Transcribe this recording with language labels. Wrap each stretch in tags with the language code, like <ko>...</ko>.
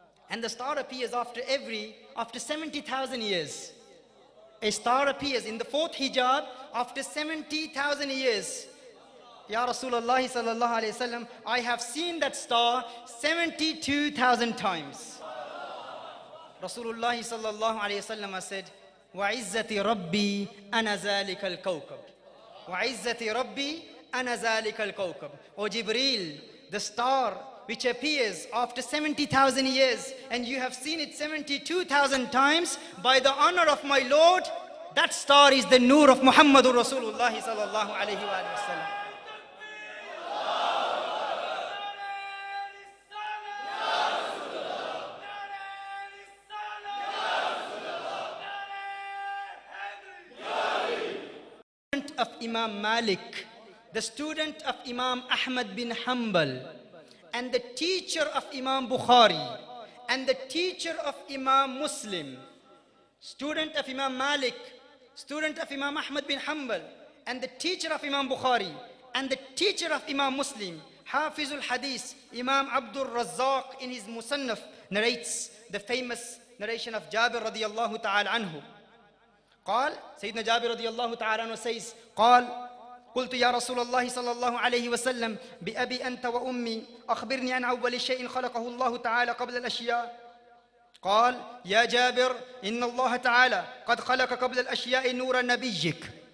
<en>And the star appears after 70,000 years. A star appears in the fourth hijab after 70,000 years. Ya Rasulullah sallallahu alayhi wasallam, I have seen that star 72,000 times. Rasulullah sallallahu alayhi wasallam said,</en> <ar>وَعِزَّةِ رَبِّي أَنَا ذَلِكَ الْكَوْكَبِ وَعِزَّةِ رَبِّي أَنَا ذَلِكَ الْكَوْكَبِ.</ar> <en>O Jibreel, the star which appears after 70,000 years, and you have seen it 72,000 times, by the honor of my Lord, that star is the Noor of Muhammadur Rasulullah sallallahu alayhi wa sallam. Of Imam Malik, the student of Imam Ahmad bin Hanbal, and the teacher of Imam Bukhari, and the teacher of Imam Muslim, student of Imam Malik, student of Imam Ahmad bin Hanbal, and the teacher of Imam Bukhari, and the teacher of Imam Muslim, Hafizul Hadith, Imam Abdul Razzaq in his Musannaf narrates the famous narration of Jabir radiyallahu ta'ala anhu.</en> <ar>قال سيدنا جابر رضي الله تعالى عنه</ar> <en>says</en> <ar>قال قلت يا رسول الله صلى الله عليه وسلم بأبي أنت وأمي أخبرني عن أول شيء خلقه الله تعالى قبل الأشياء. قال يا جابر إن الله تعالى قد خلق قبل الأشياء نور نبيك.</ar>